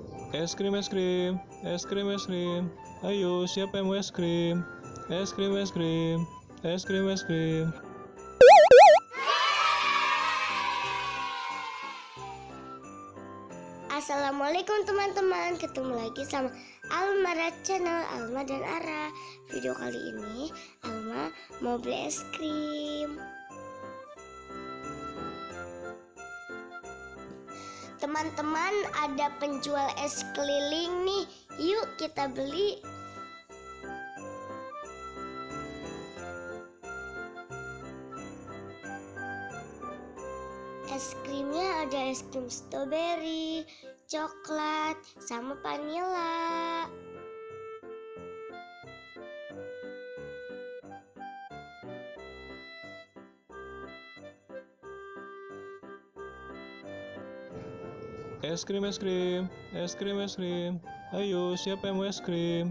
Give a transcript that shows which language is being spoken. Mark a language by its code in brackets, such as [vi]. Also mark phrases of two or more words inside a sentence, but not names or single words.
[id] Es krim, es krim, es krim, es krim. Ayo, siapa yang mau es krim? Es krim, es krim, es krim, es krim. Assalamualaikum teman-teman, ketemu lagi sama Alma Channel, Alma dan Ara. Video kali ini Alma mau beli es krim. Teman-teman, ada penjual es keliling nih. Yuk kita beli. Es krimnya ada es krim strawberry, coklat, sama vanilla. Es krim, es krim, es krim, es krim. Ayo, siapa yang mau es krim?